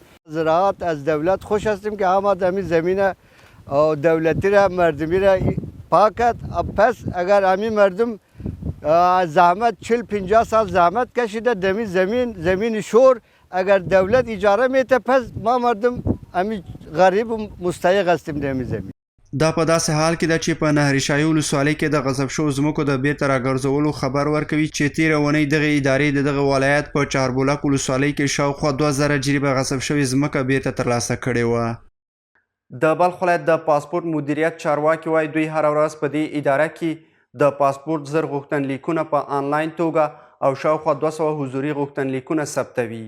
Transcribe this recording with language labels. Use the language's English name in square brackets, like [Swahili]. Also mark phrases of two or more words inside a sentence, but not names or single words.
[Persian] زراعت از دولت خوش هستیم که همه همین زمین دولتی را مردمی را پاک کرد. پس اگر همین مردم زحمت 40-50 سال زحمت کشیده دمی زمین شور اگر دولت اجاره میته پس ما مردم همین غریب و مستحق هستیم دمی زمین. [Pashto] دا په داسې حال کې ده چې په نهرشاهي ولسوالۍ کې د غصب شوو ځمکو د بیرته راګرځولو خبر ورکوي چې تېره اونۍ دغې ادارې د دغه ولایت په چهاربولک ولسوالۍ کې شاوخوا 2,000 جریبه غصب شوې ځمکه بیرته ترلاسه کړې وه. د بلخ ولایت د پاسپورت مدیریت چارواکي وایي دوی هره ورځ په دې اداره کې د پاسپورت زر غوښتنلیکونه په آنلاین توګه او شاوخوا 200 حضوري غوښتنلیکونه ثبتوي.